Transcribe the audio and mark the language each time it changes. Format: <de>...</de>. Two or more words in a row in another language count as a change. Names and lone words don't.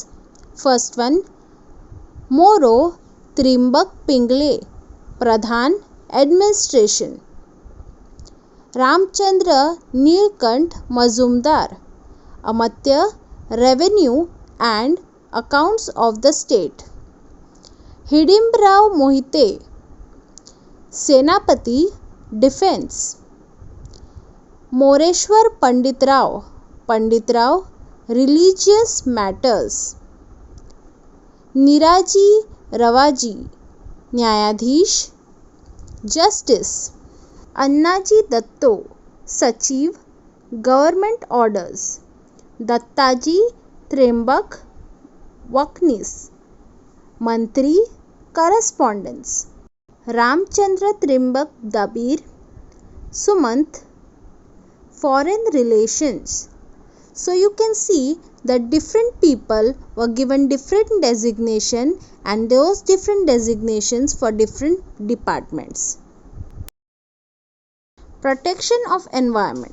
<en>First one, Moro Trimbak Pingle, Pradhan, Administration. Ramchandra Neelkant Mazumdar, Amatya, Revenue and Accounts of the State. Hidimbrao Mohite, Senapati, Defense. Moreshwar Panditrao, Religious Matters. Niraji Ravaji, Nyayadhish, Justice. Annaji Datto, Sachiv, Government Orders. Dattaji Trembak, Vaknis, Mantri, Correspondence. Ramchandra Trimbak Dabir, Sumant, Foreign Relations. So you can see that different people were given different designation and those different designations for different departments. Protection of environment.</en>